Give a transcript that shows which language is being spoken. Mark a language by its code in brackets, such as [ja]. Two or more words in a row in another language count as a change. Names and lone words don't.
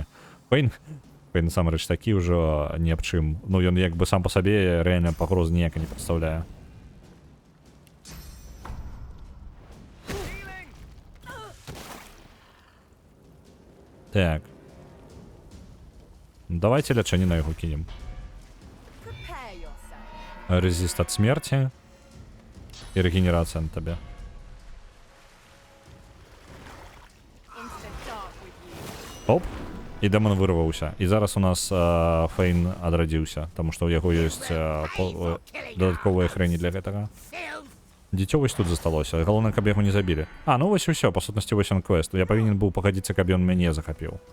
[be] Фейн, насамрэч, такі ўжо ні аб чым. Ну, ён як бы сам па сабе рэальна пагрозы ніяка не прадстаўляе. Так. Давайте лячэнне на яго кінем. [en] Prepare yourself. [be] Резіст ад смерці. І регенерацыя на табе. [en] Into the dark with you. [be] Оп. І дэмон вырваўся. І зараз у нас Фейн адрадзіўся, таму што ў яго ёсць дадатковыя хрэні для гэтага. Дзіцё вось тут засталося. Галоўнае, каб яго не забілі. Ну вось і ўсё, па сутнасці вось ён квест. Я павінен быў пагадзіцца, каб ён мяне захапіў.